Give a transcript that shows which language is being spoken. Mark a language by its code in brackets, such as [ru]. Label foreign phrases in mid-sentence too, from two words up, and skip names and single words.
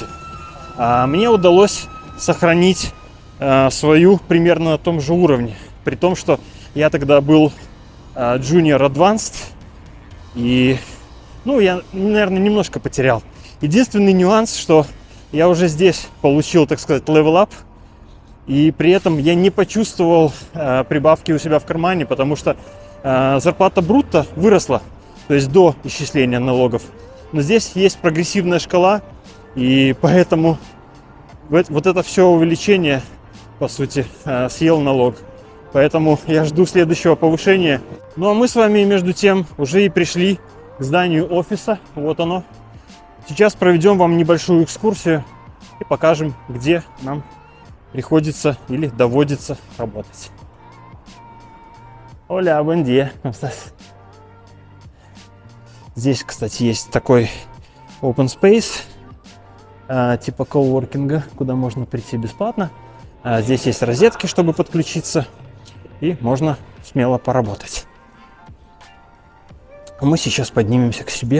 [ru] А мне удалось сохранить свою примерно на том же уровне, при том, что я тогда был [en] Junior Advanced, [ru] и, ну, я, наверное, немножко потерял. Единственный нюанс, что я уже здесь получил, так сказать, [en] level up, [ru] и при этом я не почувствовал прибавки у себя в кармане, потому что зарплата брутто выросла, то есть до исчисления налогов. Но здесь есть прогрессивная шкала, и поэтому вот это все увеличение, по сути, съел налог. Поэтому я жду следующего повышения. Ну а мы с вами, между тем, уже и пришли к зданию офиса. Вот оно. Сейчас проведем вам небольшую экскурсию и покажем, где нам приходится или доводится работать. Оля, [es] buen día. [ru] Здесь, кстати, есть такой [en] open space, [ru] типа коуворкинга, куда можно прийти бесплатно. Здесь есть розетки, чтобы подключиться, и можно смело поработать. Мы сейчас поднимемся к себе.